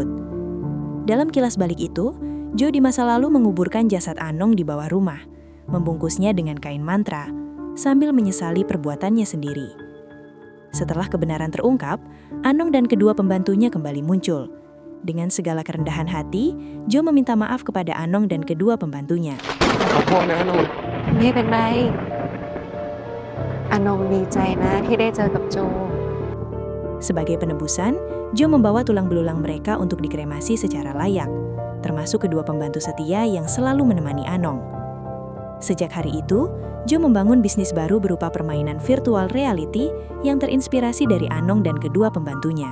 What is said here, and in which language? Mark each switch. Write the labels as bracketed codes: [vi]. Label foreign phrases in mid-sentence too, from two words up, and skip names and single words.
[id] Dalam kilas balik itu, Joe di masa lalu menguburkan jasad Anong di bawah rumah, membungkusnya dengan kain mantra. sambil menyesali perbuatannya sendiri. Setelah kebenaran terungkap, Anong dan kedua pembantunya kembali muncul. Dengan segala kerendahan hati, Jo meminta maaf kepada Anong dan kedua pembantunya. [th] ขอโทษนะนง ไม่เป็นไรอนงดีใจนะที่ได้เจอกับโจ [id] Sebagai penebusan, Jo membawa tulang belulang mereka untuk dikremasi secara layak, termasuk kedua pembantu setia yang selalu menemani Anong. Sejak hari itu, Jo membangun bisnis baru berupa permainan [en] virtual reality [id] yang terinspirasi dari Anong dan kedua pembantunya.